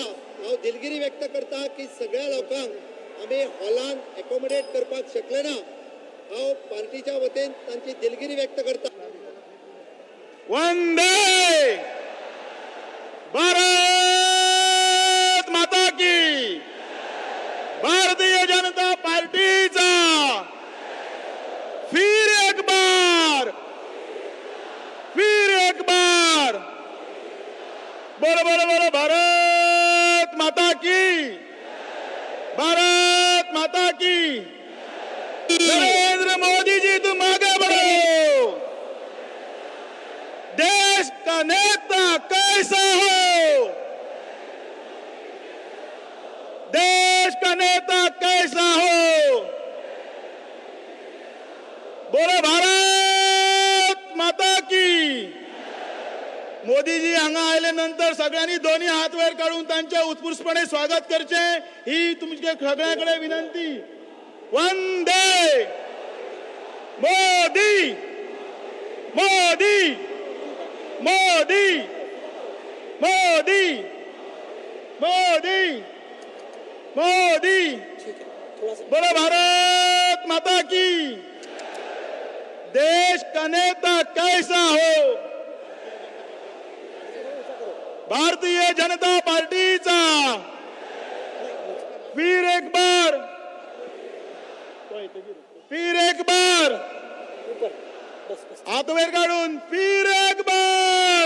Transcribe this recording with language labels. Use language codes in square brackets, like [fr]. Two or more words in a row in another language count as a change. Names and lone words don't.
[kok] हांव दिलगिरी व्यक्त करता की सगळ्या लोकांक आमी हॉलान एकोमोडेट करपाक शकले ना. हांव पार्टीच्या वतीन तांची दिलगिरी व्यक्त करता. [hi] वंदे भारत माता की. भारतीय जनता पार्टीचा फिर एक बार बोलो बोलो बोलो भारत माता की. भारत माता की. नरेंद्र मोदी जी तुम आगे बढ़ो. देश का नेता कैसा हो, देश का नेता कैसा हो. बोलो भारत माता की. [kok] मोदीजी हांगा आयले नंतर सगळ्यांनी दोन्ही हात वयर काढून त्यांचे उत्स्फूर्तपणे स्वागत करचे ही तुमच्या सगळ्यांकडे विनंती. [hi] वंदे मोदी मोदी मोदी मोदी मोदी मोदी. बोलो भारत माता की. देश का नेता कैसा हो. भारतीय जनता पार्टीचा फिर एक बार हाथ वर काढून फिर एक बार.